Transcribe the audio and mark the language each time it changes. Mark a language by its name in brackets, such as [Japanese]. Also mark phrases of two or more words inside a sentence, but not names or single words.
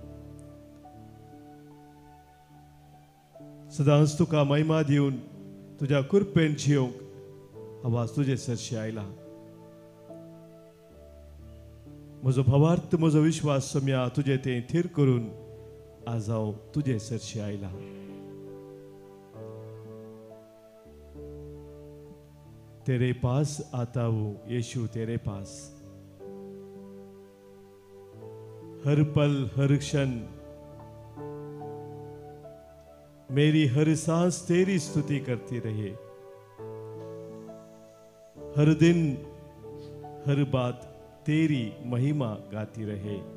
[Konkani] सदांच तुका महिमा दिवन तुज्या कृपेन जियोंक हांव आज तुजे सरशी आयला. म्हजो भावार्थ, म्हजो विश्वास सोम्या तुजे तें थीर करून आज हांव तुजे सरशी आयला. [Hindi] तेरे पास आता हूं यीशु, तेरे पास. हर पल हर क्षण मेरी हर सांस तेरी स्तुति करती रहे. हर दिन हर बात तेरी महिमा गाती रहे.